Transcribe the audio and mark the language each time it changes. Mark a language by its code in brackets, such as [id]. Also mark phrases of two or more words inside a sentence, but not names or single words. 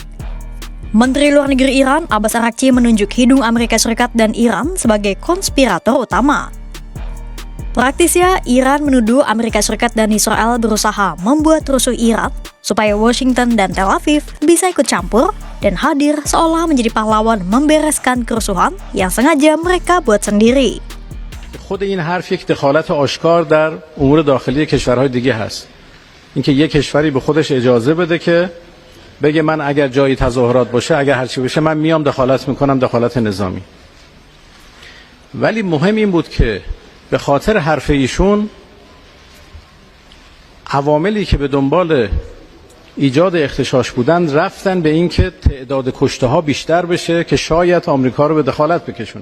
[id] Menteri Luar Negeri Iran, Abbas Araghchi, menunjuk hidung Amerika Serikat dan Iran sebagai konspirator utama. Praktisnya, Iran menuduh Amerika Serikat dan Israel berusaha membuat rusuh Iran supaya Washington dan Tel Aviv bisa ikut campur dan hadir seolah menjadi pahlawan membereskan kerusuhan yang sengaja mereka buat sendiri. [fa] خود این حرف یک دخالت آشکار در امور داخلی کشورهای دیگه هست. اینکه یک کشوری به خودش اجازه بده که بگه من اگر جایی تظاهرات باشه، اگر هر چی بشه من میام دخالت میکنم، دخالت نظامی. ولی مهم این بود که به خاطر حرف ایشون عواملی که به دنبال ایجاد اغتشاش بودند رفتن به این که تعداد کشته ها بیشتر بشه که شاید آمریکا رو به دخالت بکشونن.